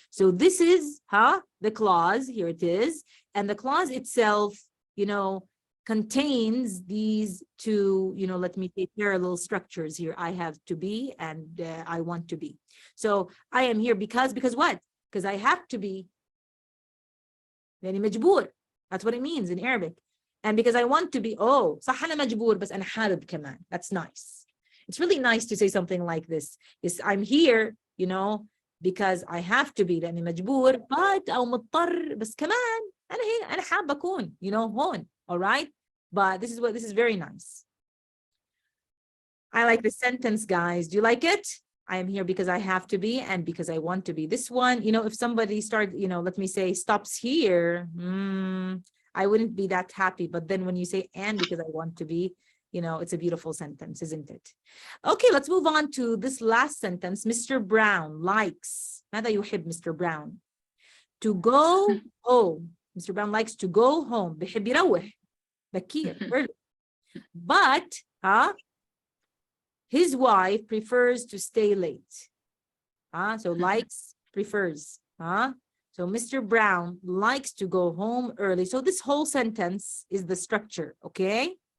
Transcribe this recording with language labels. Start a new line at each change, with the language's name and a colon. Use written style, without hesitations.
English: So this is, the clause, here it is. And the clause itself, you know, contains these two, you know, let me say parallel structures here. I have to be and I want to be. So I am here because what? Because I have to be.
Arabic: يعني مجبور.
English: That's what it means in Arabic. And because I want to be,
Arabic: صح أنا مجبور بس أنا حابب كمان.
English: That's nice. It's really nice to say something like this. Is I'm here, you know, because I have to be
Arabic: لأني مجبور,
English: but
Arabic: أو مضطر بس كمان أنا هي أنا حابة أكون,
English: you know, هون. All right. But this is very nice. I like the sentence, guys. Do you like it? I am here because I have to be and because I want to be. This one, you know, if somebody you know, let me say stops here, I wouldn't be that happy. But then when you say and because I want to be, you know, it's a beautiful sentence, isn't it? Okay, let's move on to this last sentence. Mr. Brown likes.
Arabic: ماذا يحب
English: Mr. Brown? To go home. Mr. Brown likes to go home.
Arabic: بيحب يروح بكير early.
English: But his wife prefers to stay late. So likes, prefers. So Mr. Brown likes to go home early. So this whole sentence is the structure, okay?